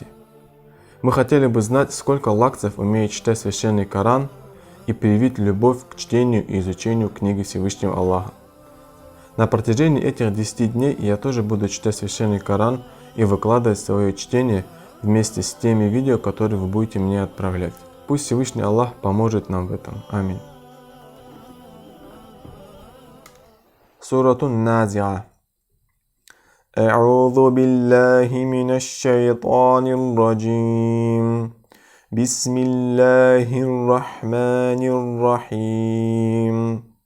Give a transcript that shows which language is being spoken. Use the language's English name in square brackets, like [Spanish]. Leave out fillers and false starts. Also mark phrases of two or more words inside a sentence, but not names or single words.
[Russian] Мы хотели бы знать, сколько лакцев умеет читать священный Коран и привить любовь к чтению и изучению книги Всевышнего Аллаха. На протяжении этих 10 дней я тоже буду читать священный Коран и выкладывать свое чтение вместе с теми видео, которые вы будете мне отправлять. Пусть Всевышний Аллах поможет нам в этом. Аминь. Суратун Назиа. [Arabic] أعوذ بالله من الشيطان الرجيم بسم الله الرحمن الرحيم